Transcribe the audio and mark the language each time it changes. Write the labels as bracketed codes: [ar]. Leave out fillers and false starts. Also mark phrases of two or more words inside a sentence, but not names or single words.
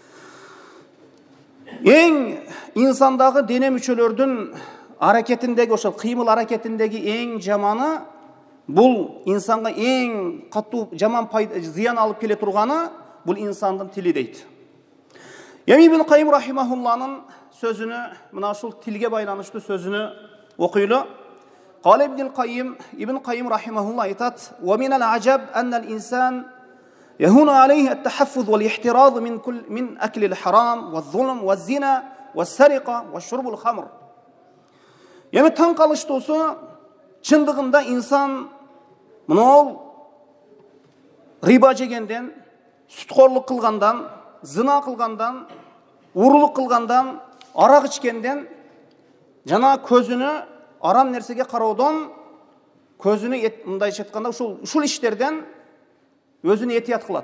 [ky] Эң инсандагы дене мүчөлөрдүн аракетиндеги, ошол кыймыл аракетиндеги эң жаманы, бул инсанга эң катуу жаман зыян алып келе турганы бул инсандын тили дейт. Ибн Кайым рахимахулланын сөзүнү, мына ушул тилге байланыштуу сөзүнү окуйлу. Кала Ибн Кайым рахимахулла айтат: [ar] "ومن العجب أن الإنسان يهون عليه التحفظ والاحتراز من أكل الحرام والظلم والزنا والسرقة والشرب الخمر." [ky] Yani taң калыштуусу, чындыгында инсан мынол риба жегенден, сүткорлук кылгандан, зына кылгандан, уурулук кылгандан, арак ичкенден, жана көзүнү арам нерсеге кароодон, көзүнү мындайча айтканда ушул иштерден өзүнү этият кылат.